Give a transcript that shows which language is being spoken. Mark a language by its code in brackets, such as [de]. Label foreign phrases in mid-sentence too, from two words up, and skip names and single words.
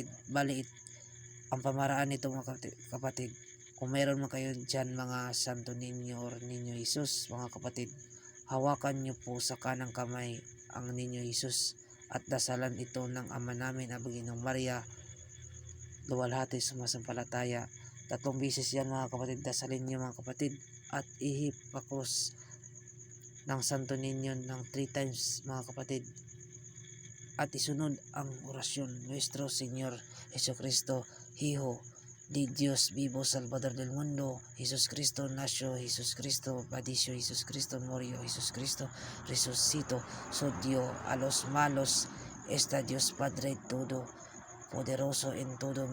[tl] Bali, ang pamaraan nito mga kapatid, kung mayroon man kayo dyan mga santo ninyo or ninyo Isus mga kapatid, hawakan nyo po sa kanang kamay ang ninyo Isus at dasalan ito ng Ama namin ang Ginong Maria, luwalhati sumasampalataya. 3 beses yan mga kapatid, dasalin nyo mga kapatid, at ihip pakros ng santo ninyo ng 3 times mga kapatid, at isunod ang orasyon. [es] Nuestro Señor Jesucristo, Hijo de Dios vivo, Salvador del mundo, Jesus Cristo nació, Jesus Cristo padeció, Jesus Cristo murió, Jesus Cristo resucitó, dio a los malos, está Dios Padre todo poderoso en todo